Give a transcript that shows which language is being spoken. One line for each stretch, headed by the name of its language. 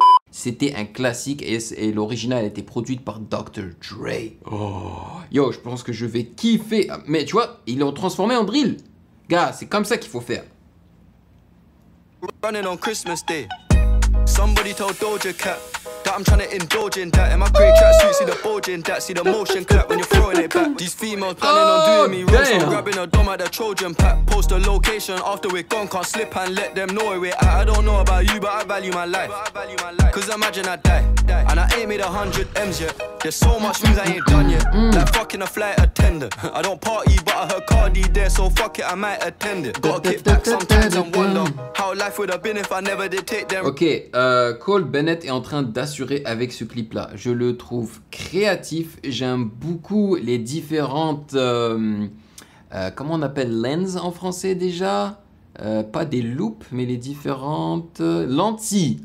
French: C'était un classique et l'original a été produite par Dr. Dre. Oh. Yo, je pense que je vais kiffer. Mais tu vois, ils l'ont transformé en drill. Gars, c'est comme ça qu'il faut faire.
English: Running on Christmas Day. Somebody told Doja Cat that I'm trying to indulge in that. In my great tracksuit, see the bulge in that. See the motion clap when you're throwing it back. These females planning on doing me wrong, so I'm grabbing a dome at the Trojan pack. Post a location after we're gone, can't slip and let them know where we're at. I don't know about you, but I value my life. Cause imagine I die, and I ain't made 100 M's yet. There's so much things I ain't done yet. Like fucking a flight attendant. I don't party, but I heard Cardi there, so fuck it, I might attend it. Gotta kick back sometimes and wonder how life would have been if I never did take them.
French: Ok, Cole Bennett est en train d'assurer avec ce clip là. Je le trouve créatif, j'aime beaucoup les différentes comment on appelle lens en français déjà? Pas des loupes, mais les différentes lentilles.